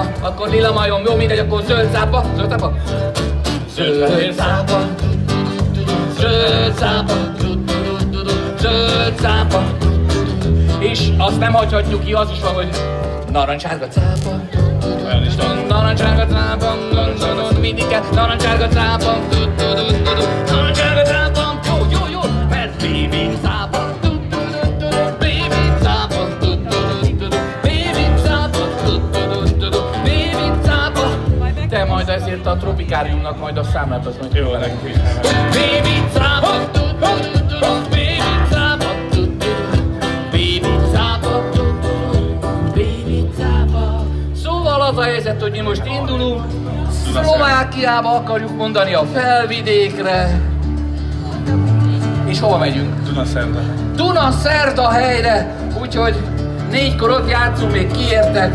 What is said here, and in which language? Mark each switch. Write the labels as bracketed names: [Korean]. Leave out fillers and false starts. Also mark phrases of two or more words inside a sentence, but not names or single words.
[Hungarian] Akkor lila majom, jó, mindegy, akkor zöld cápa, zöld cápa. Zöld cápa, zöld cápa, zöld cápa. És azt nem hagyhatjuk ki, az is van, hogy narancsárga cápa. Olyan is van. Narancsárga cápa, mindig kell, narancsárga cápa, narancsárga cápa, jó, jó, jó, mert baby cápa, baby cápa, baby cápa, baby cápa. Te majd ezért a tropikáriumnak majd a számlát azt mondja, Jó, nekünk is. baby cápa, baby cápa, baby cápa, baby cápa. Szóval az a helyzet, hogy mi most indulunk, Szlovákiába akarjuk mondani a Felvidékre. És hova megyünk? Dunaszerda. Dunaszerda helyre, úgyhogy 4-kor ott játszunk, még kiértek.